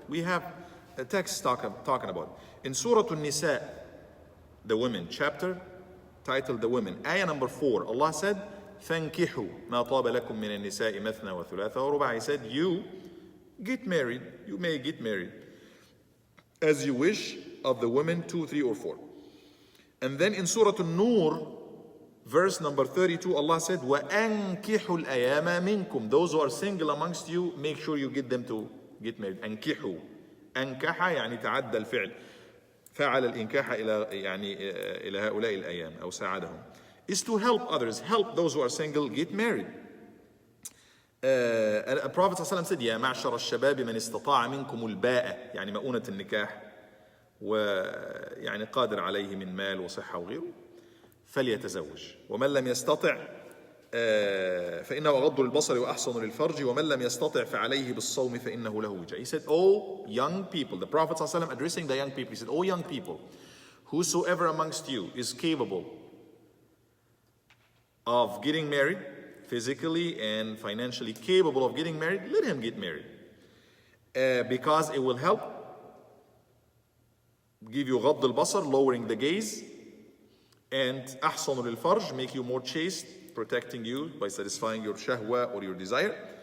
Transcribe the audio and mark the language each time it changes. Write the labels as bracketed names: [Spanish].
[English] We have a text talking about it. In Surah An-Nisa, the women, chapter titled The Women, ayah number 4, Allah said, [Arabic] فَانْكِحُوا مَا طَابَ لَكُم مِّنَ النِّسَاءِ مَثْنَى وَثُلَاثَ وَرُبَاعَ. [English] He said, you get married, you may get married as you wish of the women, 2, 3, or 4. And then in Surah An-Nur, verse number 32, Allah said, [Arabic] وَأَنْكِحُوا الْأَيَامَ مِنْكُمْ. [English] Those who are single amongst you, make sure you get them to get married. [Arabic] أنكحوا. أنكح يعني تعدى الفعل. فعل الإنكاح إلى هؤلاء الأيام أو ساعدهم. [English] Is to help others, help those who are single get married. Prophet ﷺ said, [Arabic] يا معشر الشباب من استطاع منكم الباءة يعني مؤونة النكاح ويعني قادر عليه من مال وصحة وغيره فليتزوج ومن لم يستطع فإنه أغض للبصر وأحصن للفرج ومن لم يستطع فعليه بالصوم فإنه له وجاء. [English] He said, oh young people, the Prophet ﷺ addressing the young people, he said, oh young people, whosoever amongst you is capable of getting married, physically and financially capable of getting married, let him get married. Because it will help give you [Arabic] غض البصر, [English] lowering the gaze, and [Arabic] أحصن للفرج, [English] make you more chaste, protecting you by satisfying your shahwa or your desire.